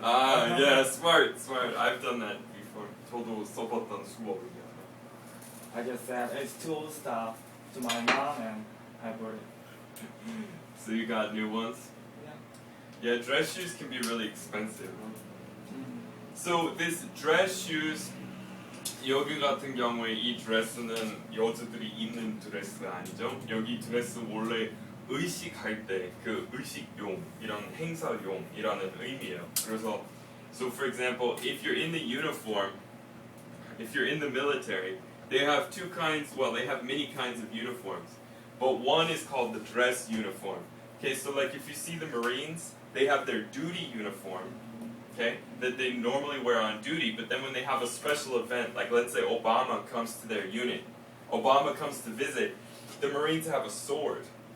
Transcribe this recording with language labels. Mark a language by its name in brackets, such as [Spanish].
[English] Yeah, smart. I've done that before. [Korean] 저도 써봤던 수업이야. [English] I just said it's too old stuff to my mom, and I bought it. So you got new ones? Yeah. Yeah, dress shoes can be really expensive. So this dress shoes, [Korean] 여기 같은 경우에 이 드레스는 여자들이 입는 드레스가 아니죠. 여기 드레스 원래 의식할 때 그 의식용, 이런 행사용이라는 의미예요. 그래서, [English] so for example, if you're in the uniform, if you're in the military, they have two kinds, well, they have many kinds of uniforms, but one is called the dress uniform. Okay, so like if you see the Marines, they have their duty uniform, okay, that they normally wear on duty, but then when they have a special event, like let's say Obama comes to their unit, Obama comes to visit, the Marines have a sword.